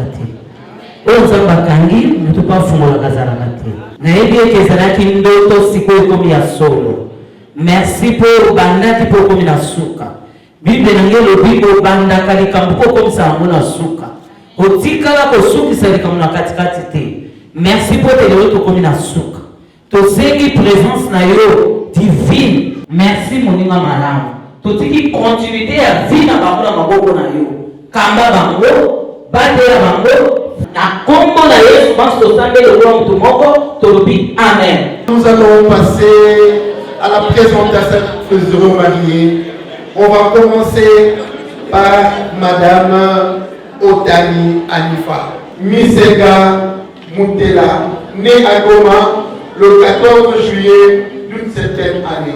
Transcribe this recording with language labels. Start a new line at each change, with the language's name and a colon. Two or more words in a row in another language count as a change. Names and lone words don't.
Lingala: te oyo nzambe akangi moto mpo afungolaka azalaka te nayebi ete ezalaki ndoto sikoyo ekomi ya solo merci mpo obandaki mpo okomi na suka bible nange elobi obandaka likambo mpo okomisa yango na suka otikala kosukisa likambo na katikati te merci mpo ete lelo tokomi na suka tosengi présence na yo divine. Merci moninga malamu. Totiki continuité ya vie na bango na maboko na yo. Kamba bango, batela bango. Na kombo na Yesu Kristo sambele kwa mtu moko, tolobi amen.
French: Nous allons passer à la à présenter ces heureux mariés. On va commencer par Madame Otani Anifa Misega Moutela, née à Goma le 14 juillet d'une certaine année.